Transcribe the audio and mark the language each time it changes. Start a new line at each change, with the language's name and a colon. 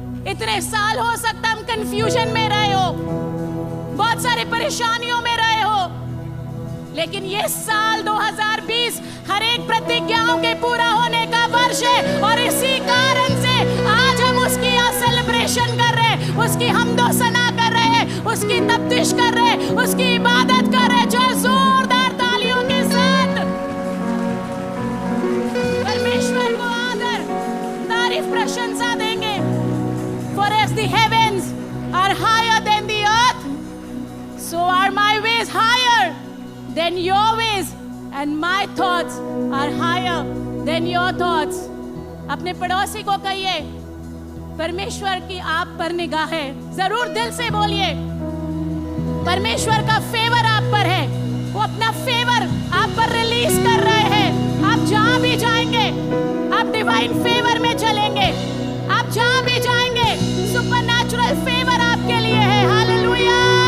Hindi: इतने साल हो सकता हम कंफ्यूजन में रहे हो, बहुत सारी परेशानियों में रहे हो, लेकिन ये साल 2020 हर एक प्रतिज्ञाओं के पूरा होने का वर्ष है, और इसी कारण से आज हम उसकी सेलिब्रेशन कर रहे हैं, उसकी हमदो सना कर रहे हैं, उसकी तफ्तीश कर रहे हैं, उसकी इबादत कर रहे हैं। जो जोरदार तालियों के साथ परमेश्वर को आदर, तारीफ, प्रशंसा देंगे।
English: For as the heavens are higher than the earth, so are my ways higher than your ways, and my thoughts are higher than your thoughts.
Hindi: अपने पड़ोसी को कहिए, परमेश्वर की आप पर निगाह है। जरूर दिल से बोलिए, परमेश्वर का फेवर आप पर है, वो अपना फेवर आप पर रिलीज कर रहे हैं। आप जहां भी जाएंगे आप डिवाइन फेवर में चलेंगे, आप जहां भी जाएंगे सुपरनैचुरल फेवर आपके लिए है। हालेलुया।